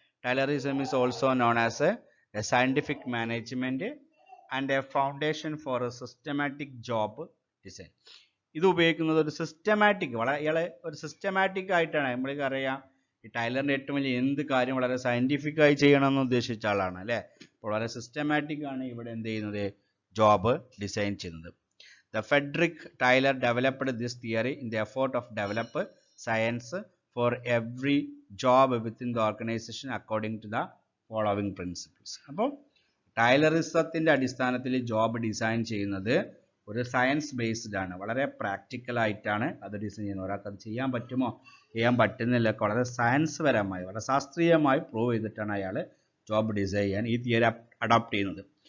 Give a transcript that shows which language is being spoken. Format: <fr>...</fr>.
<en>Taylorism is also known as a scientific management and a foundation for a systematic job design.</en> <ml>ഇത് ഉപയോഗിക്കുന്നത് ഒരു systematic, വളരെ ഇയാളെ ഒരു സിസ്റ്റമാറ്റിക് ആയിട്ടാണ്. നമ്മൾക്ക് അറിയാം, ഈ ടൈലറിൻ്റെ ഏറ്റവും വലിയ എന്ത് കാര്യം വളരെ സയൻറ്റിഫിക്കായി ചെയ്യണമെന്ന് ഉദ്ദേശിച്ച ആളാണ് അല്ലേ. അപ്പോൾ വളരെ സിസ്റ്റമാറ്റിക് ആണ് ഇവിടെ എന്ത് ചെയ്യുന്നത്, ജോബ് ഡിസൈൻ ചെയ്യുന്നത്.</ml> <en>The Frederick Tyler developed this theory in the effort of develop science for every job within the organization according to the following principles.</en> <ml>അപ്പോൾ ടൈലറിസത്തിൻ്റെ അടിസ്ഥാനത്തിൽ ജോബ് ഡിസൈൻ ചെയ്യുന്നത് ഒരു സയൻസ് ബേസ്ഡ് ആണ്, വളരെ പ്രാക്ടിക്കൽ ആയിട്ടാണ് അത് ഡിസൈൻ ചെയ്യുന്നത്. ഒരാൾക്ക് അത് ചെയ്യാൻ പറ്റുമോ ചെയ്യാൻ പറ്റുന്നില്ല, വളരെ സയൻസ് പരമായി വളരെ ശാസ്ത്രീയമായി പ്രൂവ് ചെയ്തിട്ടാണ് അയാൾ ജോബ് ഡിസൈൻ ചെയ്യാൻ ഈ തിയറി അഡോപ്റ്റ് ചെയ്യുന്നത്.</ml>